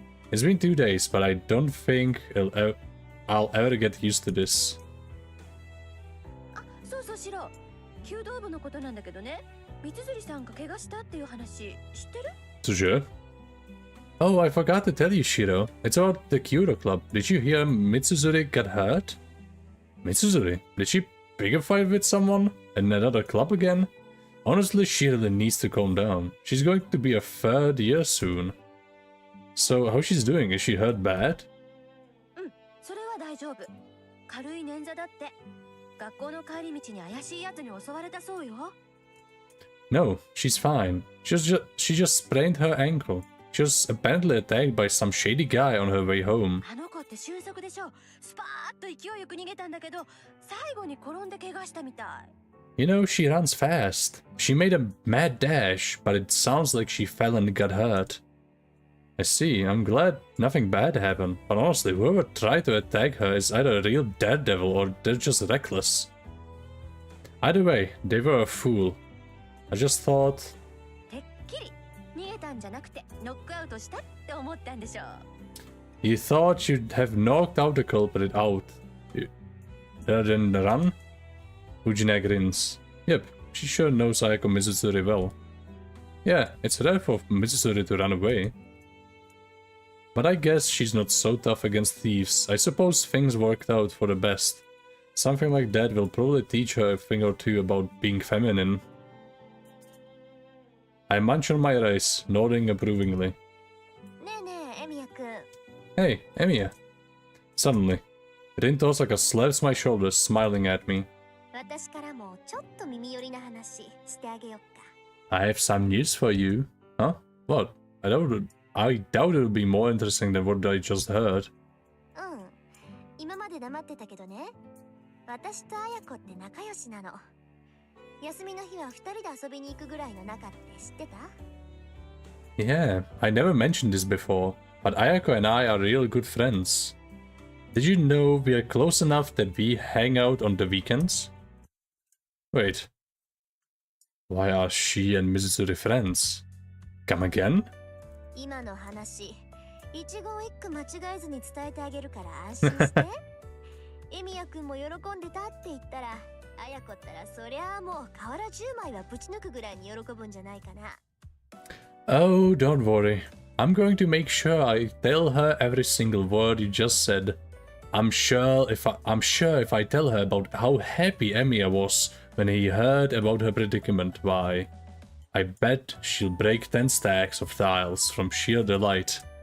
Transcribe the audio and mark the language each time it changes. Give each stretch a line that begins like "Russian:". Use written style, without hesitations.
English: It's been 2 days, but I don't think I'll ever get used to this.
Japanese: あ、そうそうシロ。弓道部のことなんだけどね。三辻さんが怪我したっていう話知ってる
English: ？Sure. Oh, I forgot to tell you, Shiro. It's about the Kyoto Club. Did you hear Mitsuzuri got hurt? Mitsuzuri? Did she pick a fight with someone? In another club again? Honestly, she really needs to calm down. She's going to be a 3rd year soon. So, how she's doing? Is she hurt bad?
Japanese: うん、それは大丈夫。軽い捻挫だって。学校の帰り道に怪しいやつに襲われたそうよ。
English: No, she's fine. She just sprained her ankle. She was apparently attacked by some shady guy on her way home.
Japanese: あの子って俊足でしょ。スパーッと勢いよく逃げたんだけど、最後に転んで怪我したみたい。
English: You know, she runs fast. She made a mad dash, but it sounds like she fell and got hurt. I see. I'm glad nothing bad happened. But honestly, whoever tried to attack her is either a real daredevil or they're just reckless. Either way, they were a fool. I just thought...
Japanese: てっきり逃げたんじゃなくてノックアウトしたって思ったんでしょう。
English: You thought you'd have knocked out the culprit out rather than run? Fujina grins. Yep, she sure knows Ayako Mitsuzuri well. Yeah, it's rare for Mitsuzuri to run away. But I guess she's not so tough against thieves. I suppose things worked out for the best. Something like that will probably teach her a thing or two about being feminine. I munch on my rice, nodding approvingly.
Japanese: ねえねえ、エミヤ君。
English: Hey, Emiya. Suddenly, Rin Tosaka slaps my shoulders, smiling at me.
Japanese: 私からもちょっと耳寄りな話してあげよっか。
English: I have some news for you. Huh? What? I doubt it would be more interesting than what I just heard.
Japanese: うん。今まで黙ってたけどね。私と綾子って仲良しなの。休みの日は2人で遊びに行くぐらいの仲って知ってた？
English: Yeah, I never mentioned this before, but Ayako and I are real good friends. Did you know we are close enough that we hang out on the weekends? Wait. Why are she and Mitsuzuri friends? Come again?
Japanese: 今の話、一言一句間違えずに伝えてあげるから安心して。エミヤ君も喜んでたって言ったら、綾子ったらそりゃあもう瓦10枚はぶち抜くぐらいに喜ぶんじゃないかな。
English: Oh, don't worry. I'm going to make sure I tell her every single word you just said. I'm sure if I tell her about how happy Emiya was when he heard about her predicament, why, I bet she'll break 10 stacks of tiles from sheer delight.